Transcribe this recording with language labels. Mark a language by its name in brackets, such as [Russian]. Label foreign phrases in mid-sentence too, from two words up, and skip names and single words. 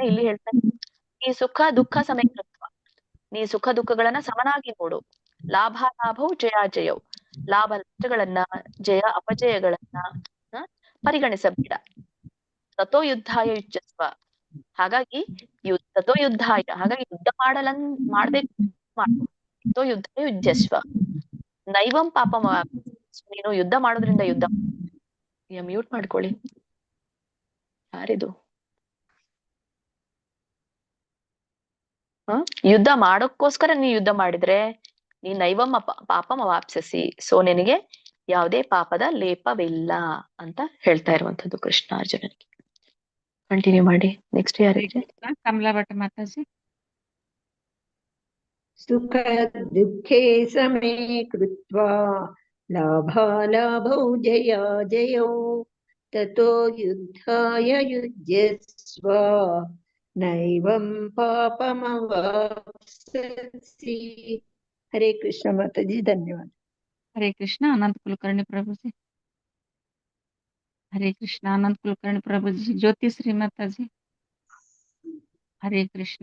[Kannada] ಇಲ್ಲಿ ಹೇಳ್ತಾನೆ, ಈ [Sanskrit] ಸುಖ ದುಃಖ ಸಮಯಕೃತ್ವ, [Kannada] ನೀ ಸುಖ ದುಃಖಗಳನ್ನ ಸಮನಾಗಿ ನೋಡು. ಲಾಭ ಲಾಭವು ಜಯ ಜಯವು, ಲಾಭ ನಷ್ಟಗಳನ್ನ, ಜಯ ಅಪಜಯಗಳನ್ನ ಪರಿಗಣಿಸಬೇಡ. [Sanskrit] ತಥೋ ಯುದ್ಧಾಯ ಯುಜ್ಯಸ್ವ, [Kannada] ಹಾಗಾಗಿ [Sanskrit] ತಥೋ ಯುದ್ಧಾಯ, [Kannada] ಹಾಗಾಗಿ ಯುದ್ಧ ಮಾಡ್ಬೇಕು ಮಾಡು. [Sanskrit] ತಥೋ ಯುದ್ಧಾಯ ಯುಜ್ಯಸ್ವ ನೈವಂ ಪಾಪಂ. [Kannada] ನೀನು ಯುದ್ಧ ಮಾಡೋದ್ರಿಂದ ಯುದ್ಧ ಮ್ಯೂಟ್ ಮಾಡ್ಕೊಳ್ಳಿ. ಯಾರಿದು? ಯುದ್ಧ ಮಾಡೋಕ್ಕೋಸ್ಕರ ನೀ ಯುದ್ಧ ಮಾಡಿದ್ರೆ ನೀ [Sanskrit] ನೈವಂ ಪಾಪಂ ಅವಾಪ್ಸ್ಯಸಿ. [Kannada] ಸೊ ನಿನಗೆ ಯಾವುದೇ ಪಾಪದ ಲೇಪವಿಲ್ಲ ಅಂತ ಹೇಳ್ತಾ ಇರುವಂತದ್ದು ಕೃಷ್ಣ ಅರ್ಜುನನಿಗೆ. ಕಂಟಿನ್ಯೂ ಮಾಡಿ. ನೆಕ್ಸ್ಟ್ ಯಾರಿಗೆ? ಕಮಲಾ ಭಟ್ ಮಾತಾಜಿ. [Sanskrit] ಸುಖ ದುಃಖೇ ಸಮೇ ಕೃತ್ವಾ ಲಾಭಾಲಾಭೌ ಜಯ ಜಯೌ ತತೋ ಯುದ್ಧಾಯ ಯುಜ್ಯಸ್ವ ನೈವಂ ಪಾಪಮವಾಪ್ಸ್ಯಸಿ. [Kannada] ಹರೇ ಕೃಷ್ಣ ಮಾತಾಜಿ, ಧನ್ಯವಾದ. ಹರೇ ಕೃಷ್ಣ. ಅನಂತ ಕುಲಕರ್ಣಿ ಪ್ರಭುಜಿ. ಹರೇ ಕೃಷ್ಣ. ಅನಂತ ಕುಲಕರ್ಣಿ ಪ್ರಭುಜಿ. ಜ್ಯೋತಿಶ್ರೀ ಮಾತಾಜಿ. ಹರೇ ಕೃಷ್ಣ.